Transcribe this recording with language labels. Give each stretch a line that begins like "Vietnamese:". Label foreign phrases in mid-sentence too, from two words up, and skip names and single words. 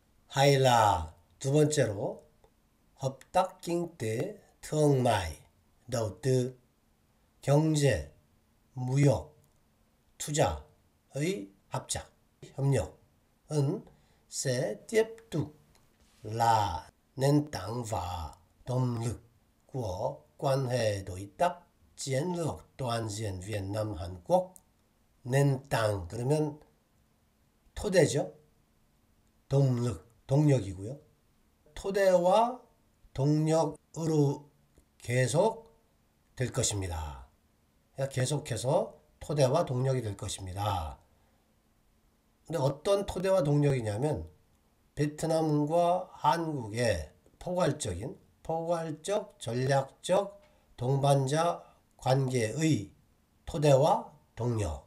Korean: 하이라 두 번째로
Vietnamese: hợp tác kinh tế thương mại đầu tư
Korean: 경제, 무역, 투자의 합작, 협력은
Vietnamese: sẽ tiếp tục là nền tảng và động lực của quan hệ đối tác chiến lược toàn diện Việt Nam Hàn Quốc. nền tảng
Korean: 그러면 토대죠. 동력, 동력이고요. 토대와 동력으로 계속 될 것입니다. 계속해서 토대와 동력이 될 것입니다. 근데 어떤 토대와 동력이냐면 베트남과 한국의 포괄적, 전략적, 동반자 관계의 토대와 동력.